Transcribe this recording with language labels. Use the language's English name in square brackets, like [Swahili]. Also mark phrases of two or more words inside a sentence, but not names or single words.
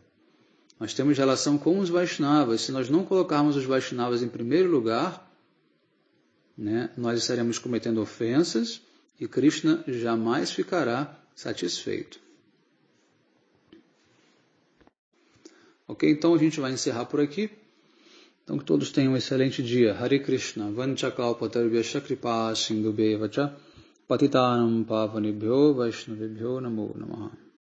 [Portuguese] Nós temos relação com os Vaishnavas. Se nós não colocarmos os Vaishnavas em primeiro lugar, né, nós estaremos cometendo ofensas e Krishna jamais ficará satisfeito. Ok, então a gente vai encerrar por aqui. Então que todos tenham um excelente dia. [Sanskrit] Hare Krishna, vanchakalpatarvyasya kripa sindhubheva cha patitanam pavanebhyo vaishnavebhyo namo namaha.